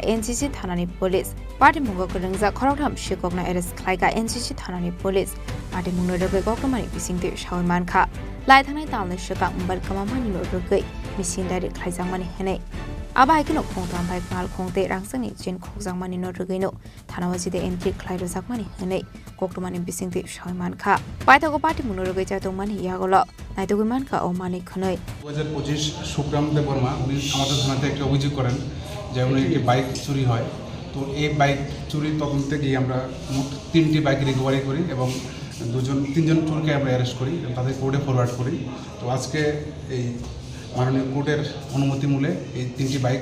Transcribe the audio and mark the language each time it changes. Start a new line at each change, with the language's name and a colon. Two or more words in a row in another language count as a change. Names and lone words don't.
Kok Borok: NCC thanani
English: police party
Kok Borok: mungo korungja khoroktham shikokna arrest khlaika NCC thanani
English: police party
Kok Borok: mungno rogai kokmani bisingte shawman kha lai thanai tamne shakang mobile kamamani no rogai mising direct khlaijangmani henai Aba ikino khongtam bike malkhongte rangsani chen khokjangmani no rogaino thanawajide entry khlairo jakmani henai koktomani bisingte shawman kha paithago party mungno rogai cha dongmani yagolo naidogoi manka o mani khnoi
Bangla: 2025 সুপ্রাম দেব বর্মা উনি আমাদের থানাতে একটা অভিযোগ করেন যে উনি একটি বাইক চুরি হয় তো এই বাইক চুরির তদন্তে গিয়ে আমরা মোট 3টি বাইক রিকভারি করি এবং তিনজন চোরকে আমরা অ্যারেস্ট করি এবং তাদের
English: court forward
Bangla: করি তো আজকে এই মাননীয় কোর্টের অনুমতি মূলে এই 3টি বাইক